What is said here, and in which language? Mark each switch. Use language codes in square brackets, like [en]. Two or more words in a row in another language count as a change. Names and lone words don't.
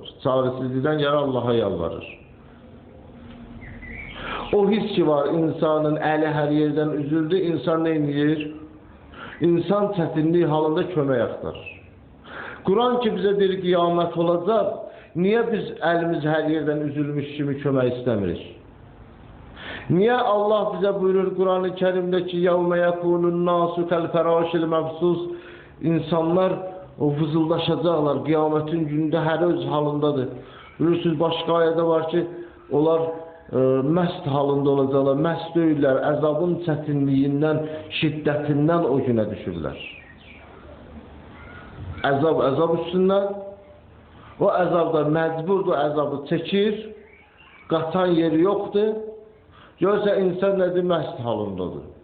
[az] Çarəsizlikdən gəlir Allaha yalvarır. O his ki var, insanın əli hər yerdən üzüldü, insan nə edir? İnsan çətinlik halında kömək axtarır. Quran ki bizə deyir ki, qiyamət olacaq, niyə biz əlimiz hər yerdən üzülmüş kimi kömək istəmirik? Niyə Allah bizə buyurur Quran-ı Kərimdə ki, [ar] يَوْمَ يَكُونُ النَّاسُ كَالْفَرَاشِ الْمَبْسُوسِ [az] İnsanlar o vızıldaşacaqlar, qiyamətin günündə hər öz halındadır. Bilirsiniz, başqa ayədə var ki, onlar məst halında olacaqlar, məst deyirlər, əzabın çətinliyindən, şiddətindən o günə düşürlər. Əzab üstündən, o əzabda məcburdur, əzabı çəkir, qatan yeri yoxdur, görsə insan nədir, məst halındadır.